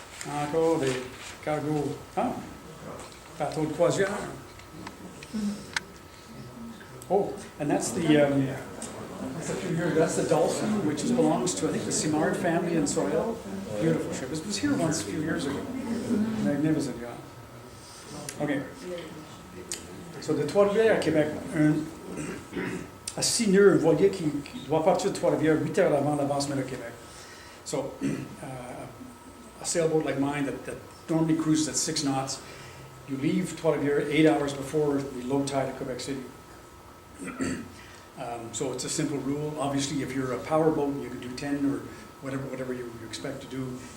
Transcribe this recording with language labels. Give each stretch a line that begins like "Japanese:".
French: Encore des cargos. Bateau de croisière.
English: Oh, and that's that's the Dolphin, which belongs to, I think, the Simard family in Sorel. Beautiful ship. It was here once a few years ago. Magnificent yacht. Okay.
French: So, de Trois-Rivières à Québec, à 6 nœuds, un voilier qui doit partir de Trois-Rivières 8 heures avant l'avancement de Québec.
English: So, a sailboat like mine that normally cruises at 6 knots, you leave Trois-Rivières 8 hours before the low tide of Quebec City. So it's a simple rule. Obviously, if you're a power boat, you can do 10 or whatever you expect to do.